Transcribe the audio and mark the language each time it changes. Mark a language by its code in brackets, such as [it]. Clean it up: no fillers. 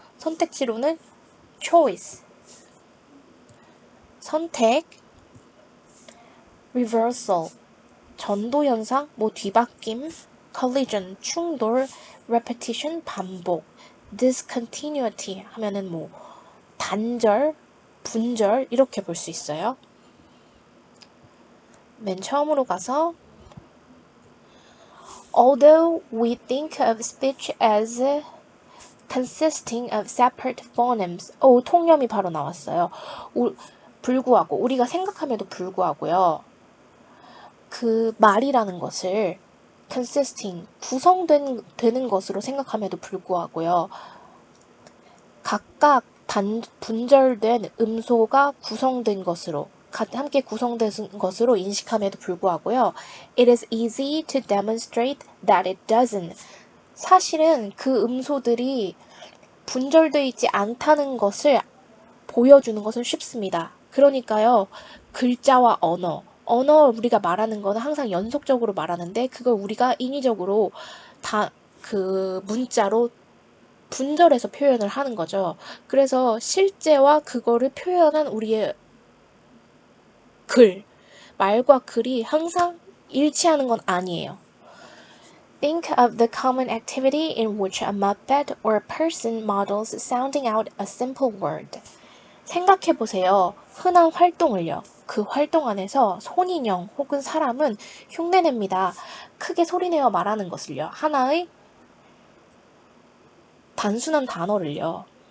[ko] 선택지로는 choice, 선택, reversal, 전도현상, 뭐 뒤바뀜, collision, 충돌, repetition, 반복, discontinuity 하면은 뭐 단절, 분절 이렇게 볼 수 있어요. 맨 처음으로 가서 [en] Although we think of speech as consisting of separate phonemes. [ko] 통념이 바로 나왔어요. 불구하고 우리가 생각함에도 불구하고요. 그 말이라는 것을 consisting 구성되는 것으로 생각함에도 불구하고요. 각각 분절된 음소가 구성된 것으로 함께 구성된 것으로 인식함에도 불구하고요. [en] It is easy to demonstrate that it doesn't. [ko] 사실은 그 음소들이 분절되어 있지 않다는 것을 보여주는 것은 쉽습니다. 그러니까요. 글자와 언어 우리가 말하는 거는 항상 연속적으로 말하는데 그걸 우리가 인위적으로 다 그 문자로 분절해서 표현을 하는 거죠. 그래서 실제와 그거를 표현한 우리의 말과 글이 항상 일치하는 건 아니에요. [en] Think of the common activity in which a moped or a person models sounding out a simple word. [ko] 생각해보세요. 흔한 활동을요. 그 활동 안에서 손인형 혹은 사람은 흉내냅니다. 크게 소리내어 말하는 것을요. 하나의 단순한 단어를요.